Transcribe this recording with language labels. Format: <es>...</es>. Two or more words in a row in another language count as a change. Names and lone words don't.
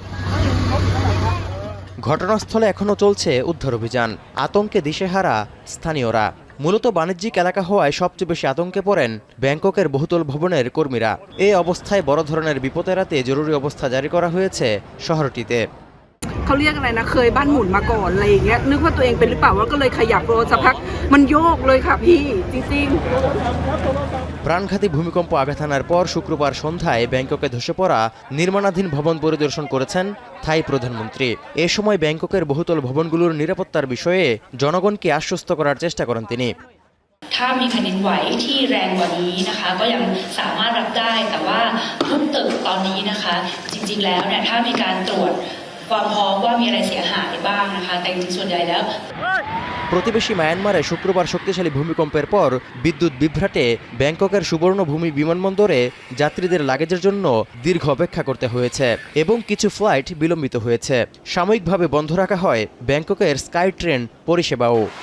<bn>ঘটনাস্থলে এখনও চলছে উদ্ধার অভিযান। আতঙ্কে দিশেহারা স্থানীয়রা। মূলত বাণিজ্যিক এলাকা হওয়ায় সবচেয়ে বেশি আতঙ্কে পড়েন ব্যাংককের বহুতল ভবনের কর্মীরা। এই অবস্থায় বড় ধরনের বিপদ এড়াতে জরুরি অবস্থা জারি করা হয়েছে শহরটিতে।</bn> <th>เขาเรียกอะไรนะเคยบ้านหมุนมาก่อนอะไรอย่างเงี้ยนึกว่าตัวเองเป็นหรือเปล่าว่าก็เลยขยับรถสักพักมันโยกเลยค่ะพี่จริงๆ</th> <bn>প্রাণঘাতী ভূমিকম্প আঘাত হানার পর শুক্রবার সন্ধ্যায় ব্যাংককে ধসে পড়া নির্মাণাধীন ভবন পরিদর্শন করেছেন থাই প্রধানমন্ত্রী। এ সময় ব্যাংককের বহুতল ভবনগুলোর নিরাপত্তার বিষয়ে জনগণকে আশ্বস্ত করার চেষ্টা করেন তিনি।</bn> <th>ถ้ามีแผ่นดินไหวที่แรงกว่านี้นะคะก็ยังสามารถรับได้แต่ว่าทุกตึกตอนนี้นะคะจริงๆแล้วเนี่ยถ้ามีการตรวจความพร้อมว่ามีอะไรเสียหายบ้างนะคะแต่จริงๆส่วนใหญ่แล้ว</th> <bn>প্রতিবেশী মায়ানমারে শুক্রবার শক্তিশালী ভূমিকম্পের পর বিদ্যুৎ বিভ্রাটে ব্যাংককের সুবর্ণভূমি বিমানবন্দরে যাত্রীদের লাগেজের জন্য দীর্ঘ অপেক্ষা করতে হয়েছে এবং কিছু ফ্লাইট বিলম্বিত হয়েছে। সাময়িকভাবে বন্ধ রাখা হয় ব্যাংককের স্কাই ট্রেন পরিষেবাও।</bn>